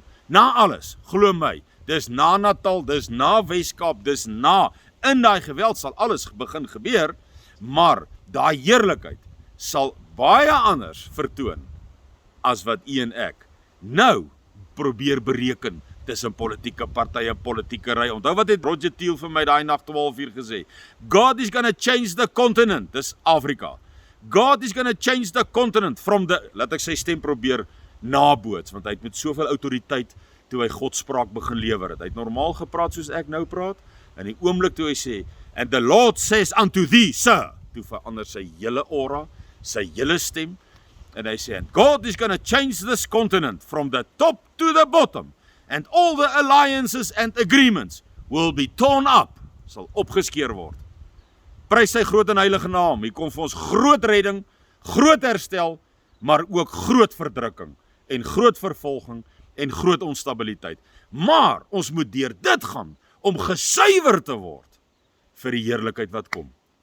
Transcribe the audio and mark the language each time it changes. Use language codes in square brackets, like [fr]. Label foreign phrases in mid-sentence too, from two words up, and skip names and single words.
[af] Na alles, glo my, dis na Natal, dis na Wes-Kaap, dis na, in daai geweld sal alles begin gebeur, maar daai heerlikheid sal baie anders vertoon as wat u en ek nou probeer bereken tussen politieke partye, politieke ry. Onthou wat het Roger Thiel vir my daai nag 12:00 gesê? [en] God is gonna change the continent, [af] dis Afrika. [en] God is gonna change the continent from the, [af] laat ek sy stem probeer naboots, want hy het met soveel autoriteit toe hy Godspraak begin lewer het. Hy het normaal gepraat soos ek nou praat, en die oomblik toe hy sê, [en] and the Lord says unto thee, sir, [af] toe verander sy hele aura, sy hele stem, en hy sê, [en] and God is gonna change this continent from the top to the bottom, and all the alliances and agreements will be torn up, [af] sal opgeskeer word. Prys sy groot en heilige naam, hier kom vir ons groot redding, groot herstel, maar ook groot verdrukking, en groot vervolging, en groot onstabiliteit. Maar ons moet deur dit gaan, om gesuiwer te word, vir die heerlikheid wat kom.